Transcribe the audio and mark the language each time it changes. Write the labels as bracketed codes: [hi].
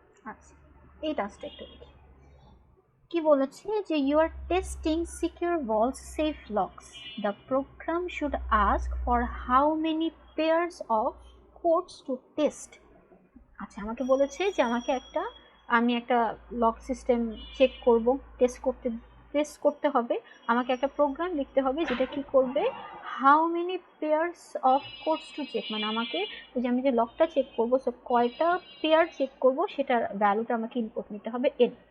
[bn] আচ্ছা, এই টাস্কটা একটু দেখি কি বলেছে যে [en] you are testing secure vaults safe locks. The program should ask for how many pairs of codes to test. [bn] আচ্ছা, আমাকে বলেছে যে আমি একটা লক সিস্টেম চেক করব, টেস্ট করতে হবে। আমাকে একটা প্রোগ্রাম লিখতে হবে যেটা কি করবে, [en] how many pairs of codes to check, [bn] মানে আমাকে ওই যে আমি যে লকটা চেক করব সো কয়টা পেয়ার চেক করব সেটার ভ্যালুটা আমাকে ইনপুট নিতে হবে এন।